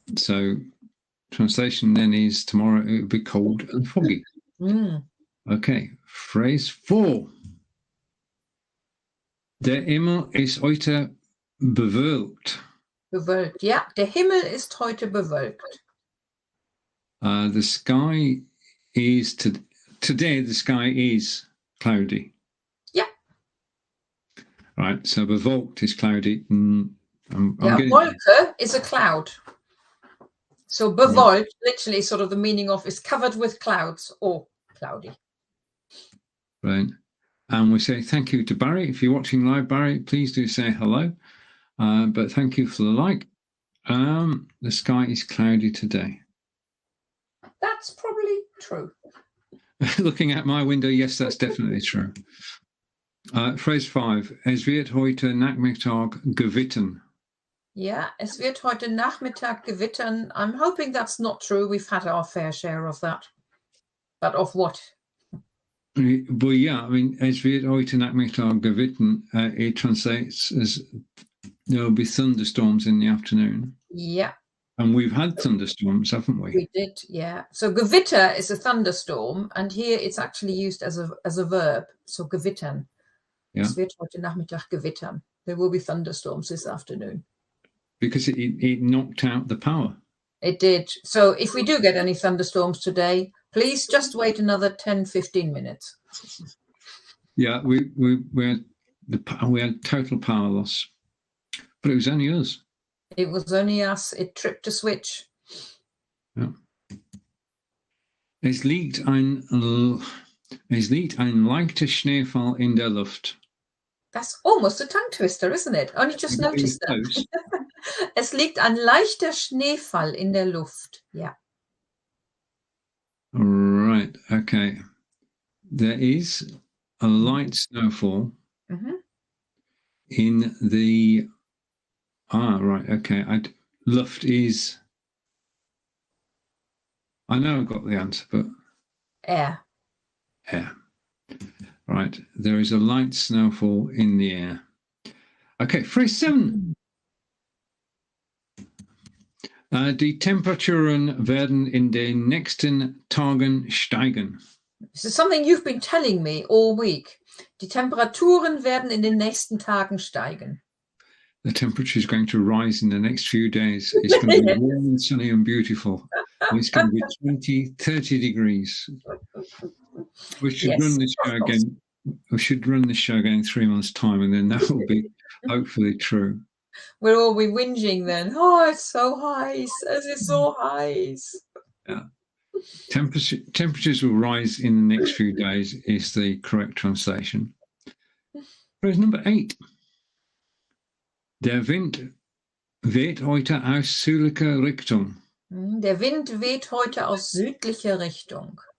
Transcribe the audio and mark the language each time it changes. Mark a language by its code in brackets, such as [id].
[en] So translation then is tomorrow it will be cold and foggy. Okay. Phrase 4. [de] Der Himmel ist heute bewölkt. Bewölkt. Ja, der Himmel ist heute bewölkt. [en] The sky is today. The sky is cloudy. Yeah. Right. So bewölkt is cloudy. Wolke is a cloud. So bewölkt, literally, sort of the meaning of is covered with clouds or cloudy. Right. And we say thank you to Barry. If you're watching live, Barry, please do say hello. But thank you for the like. The sky is cloudy today. That's probably true. Looking at my window, yes, that's definitely true. Phrase 5. [de] Es wird heute Nachmittag gewittern. Yeah, es wird heute Nachmittag gewittern. [en] I'm hoping that's not true. We've had our fair share of that. But of what? Well, yeah, I mean, [de] es wird heute Nachmittag gewittern. [en] It translates as there will be thunderstorms in the afternoon. Yeah. And we've had thunderstorms, haven't we? We did, yeah. So gewitter is a thunderstorm, and here it's actually used as a verb. So gewittern. Yeah. [de] Es wird heute Nachmittag gewittern. [en] There will be thunderstorms this afternoon. Because it knocked out the power. It did. So if we do get any thunderstorms today, please just wait another 10, 15 minutes. Yeah, we had total power loss. But it was only us. It was only us. It tripped a switch. [de] Ja. Es liegt ein leichter Schneefall in der Luft. [en] That's almost a tongue twister, isn't it? Only just noticed that. [de] Es liegt ein leichter Schneefall in der Luft. [en] Yeah. Right. Okay. There is a light snowfall in the. Right. Okay. Luft is. I know I've got the answer, but. Air. Air. Right. There is a light snowfall in the air. Okay. Phrase 7. [de] Die Temperaturen werden in den nächsten Tagen steigen. [en] This is something you've been telling me all week. [de] Die Temperaturen werden in den nächsten Tagen steigen. [en] The temperature is going to rise in the next few days. It's going to be warm and sunny and beautiful. And it's going to be 20, 30 degrees. We should run this show again. We should run this show again in 3 months' time, and then that will be hopefully true. We'll all be whinging then. Oh, it's so [de] heiß. Es ist so heiß. [en] Yeah. Temperatures will rise in the next few days is the correct translation. Phrase number 8. [de] Der Wind weht heute aus südlicher Richtung. Der Wind weht heute aus südlicher Richtung.